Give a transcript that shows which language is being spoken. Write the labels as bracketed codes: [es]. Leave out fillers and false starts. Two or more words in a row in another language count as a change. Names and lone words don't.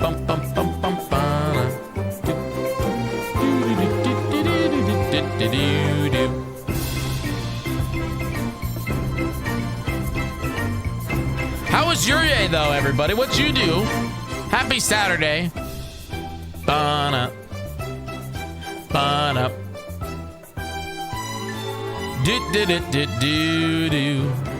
[en] Bum, bum, bum, bum, bum. Do, do, do, do, do, do, do, do, do. How was your day, though, everybody? What'd you do? Happy Saturday. Ba-na. Ba-na. Do-do-do-do-do-do.